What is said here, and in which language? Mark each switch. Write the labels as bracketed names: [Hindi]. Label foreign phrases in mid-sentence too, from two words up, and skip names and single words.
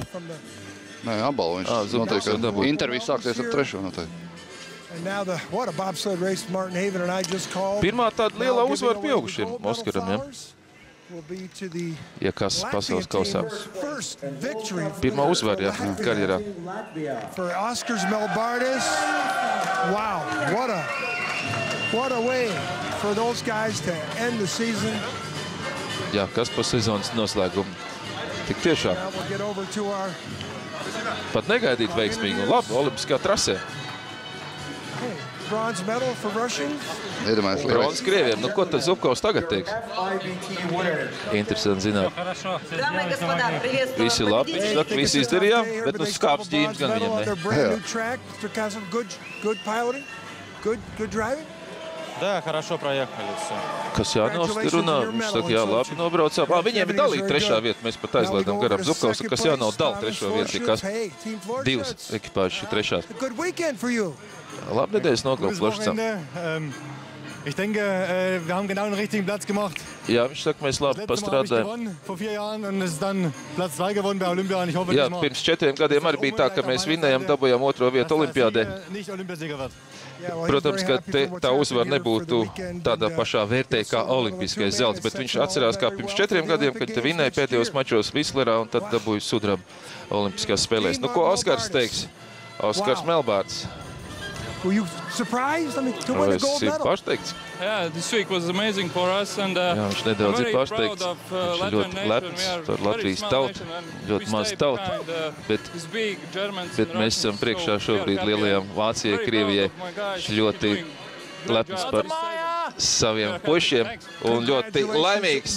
[Latvian] Nē, apbalvo viņš noteikti. Intervija sāksies ar trešo noteikti. Pirmā tāda lielā uzvara pieaugušiem Oskaram, ja? Ja kas pasaules kausā. Pirmā uzvara, ja, karjerā. [English] What a way for those guys to end the season. [Latvian] Jā, kas pa sezonas noslēgumu. Tik tiešām. Pat negaidīt veiksmīgi un labi olimpiskā trasē. [English] Bronze medal for Russians. [Latvian] Bronze Krieviem. Ko tad Zubkovs tagad teiks? Interesanti zināt. Visi labi, viņš saka, visi izdarījām, bet skāps ģīms gan viņam ne. [English] Good driving? [Russian] Да, хорошо проехали все. [Latvian] Kasjānovs runā, viņš saka, jā, labi nobraucām. Viņiem ir dalīta trešā vieta, mēs pat aizlaidām garām Zubkovs, un Kasjānovs dala trešo vietu, kas divas ekipāžas ir trešās. Labi nedēļas nogalp Flošucam. [German] Ich denke, wir haben genau den richtigen Platz gemacht. [Latvian] Jā, viņš saka, mēs labi pastrādājam. [German] Vor 4 Jahren und es ist dann Platz 2 gewonnen bei Olympia und ich hoffe, [Latvian] jā, pirms 4 gadiem arī bija tā, ka mēs vinējām, dabujām otro vietu Olimpiādē. Protams, ka tā uzvara nebūtu tādā pašā vērtē kā olimpiskais zelts, bet viņš atcerās, kā pirms 4 gadiem, kad te vinēja pēdējos mačos Vislerā un tad dabūja sudrabu olimpiskās spēlēs. Ko Oskars teiks? Oskars Melbārds. [English] Were you surprised? I mean, to win a gold medal. [Latvian] Pašteikts. [English] Yeah, this week was amazing for us and [Latvian] jā, viņš nedaudz ir pašteikts. Viņš ir ļoti lepns par Latvijas tautu, ļoti maz tautu, bet mēs esam priekšā šobrīd lielajām Vācijai, Krievijai. Viņš ļoti lepns par saviem pušiem un ļoti laimīgs.